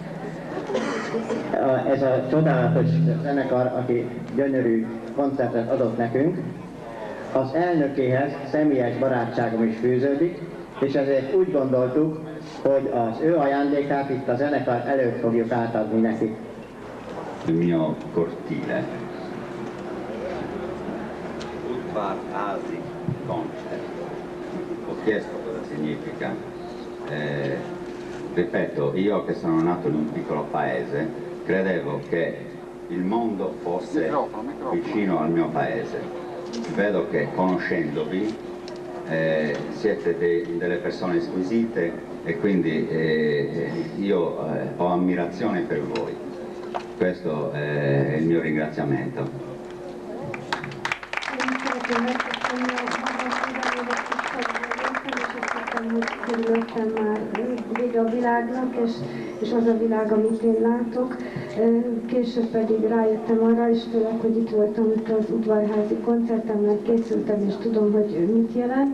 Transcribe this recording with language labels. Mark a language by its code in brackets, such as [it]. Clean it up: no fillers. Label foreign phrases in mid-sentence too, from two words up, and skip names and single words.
[hu] Ez a csodálatos zenekar, aki gyönyörű koncertet adott nekünk, az elnökéhez személyes barátságom is fűződik, és ezért úgy gondoltuk, hogy az ő ajándékát itt a zenekar előtt fogjuk átadni nekik. [it] Il mio cortile. Udvar Asi Concert. Ho chiesto cosa significa. Ripeto, io che sono nato in un piccolo paese, credevo che il mondo fosse vicino al mio paese. Vedo che conoscendovi siete delle persone squisite e quindi io ho ammirazione per voi. Questo è il mio ringraziamento. [hu] Körülöttem már vége a világnak, és az a világ, amit én látok. Később pedig rájöttem arra is, főleg, hogy itt voltam itt az udvarházi koncertemben, készültem, és tudom, hogy mit jelent.